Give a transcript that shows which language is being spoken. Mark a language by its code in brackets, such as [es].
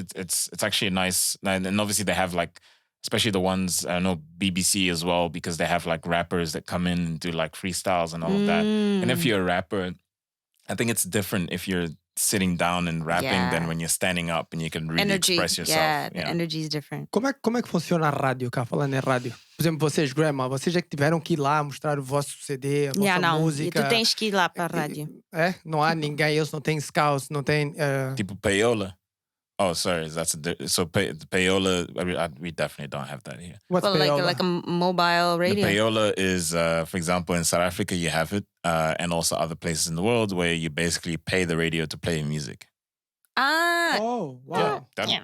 [en] It's actually a nice, and obviously they have like, especially the ones, I know BBC as well, because they have like rappers that come in and do like freestyles and all of that. And if you're a rapper, I think it's different if you're sitting down and rapping than when you're standing up and you can really express yourself. Yeah, the energy is different. [pt] Como é que funciona a rádio cá, falando em rádio? Por exemplo, vocês, Grandma, vocês é que tiveram que ir lá mostrar o vosso CD, a vossa Não. música. E tu tens que ir lá para a rádio. É? Não há ninguém, eles não têm scouts, não têm... [en] Tipo payola. Oh, sorry. So payola. We definitely don't have that here. What's Well, payola? like a mobile radio. The payola is, for example, in South Africa, you have it, and also other places in the world where you basically pay the radio to play music. Oh, wow. That Yeah,